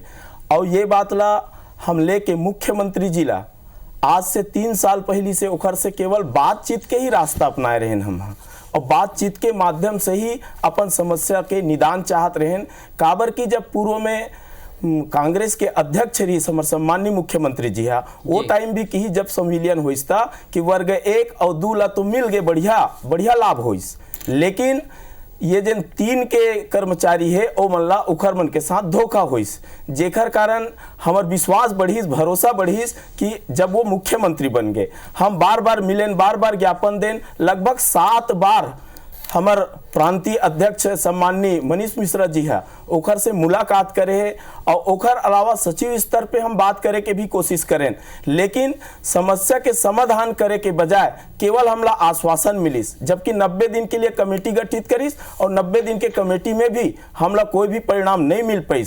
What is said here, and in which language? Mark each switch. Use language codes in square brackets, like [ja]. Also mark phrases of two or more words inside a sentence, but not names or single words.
[hne] और ये बात ला हम लेके मुख्यमंत्री जी ला आज से 3 साल पहले से ओखर से केवल बातचीत के ही रास्ता अपनाए रहें हम, और बातचीत के माध्यम से ही अपन समस्या के निदान चाहत रहें। काबर की जब पूर्व में कांग्रेस के अध्यक्ष रही हमारे सम्माननीय मुख्यमंत्री जी है, वो टाइम भी की जब संविलियन होइस था कि वर्ग 1 और 2 ला तो मिल गए बढ़िया लाभ होइस, लेकिन ये जिन 3 के कर्मचारी है ओ मल्ला उखर मन के साथ धोखा होइस, जेकर कारण हमार विश्वास बढ़ीस, भरोसा बढ़ीस कि जब वो मुख्यमंत्री बन गए हम बार बार मिलें, बार बार ज्ञापन दें। लगभग 7 बार हमार प्रांतीय अध्यक्ष सम्माननीय मनीष मिश्रा जी है ओखर से मुलाकात करे है, और ओखर अलावा सचिव स्तर पे हम बात करे के भी कोशिश करें, लेकिन समस्या के समाधान करे के बजाय केवल हमला आश्वासन मिलिस, जबकि 90 दिन के लिए कमेटी गठित करिस और 90 दिन के कमेटी में भी हमला कोई भी परिणाम नहीं मिल पाइस।